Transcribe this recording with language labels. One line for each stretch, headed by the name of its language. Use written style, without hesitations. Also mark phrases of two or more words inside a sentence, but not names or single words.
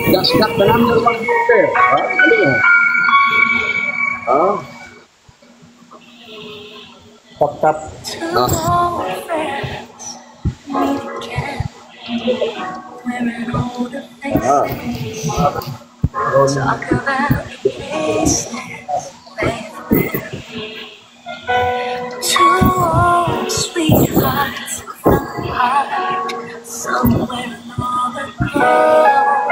Filipino: Askak na number 1 hitter. Ha? Ano yan? Ha?
English: Tap. Talk about places, two old sweethearts apart, somewhere in all the cold.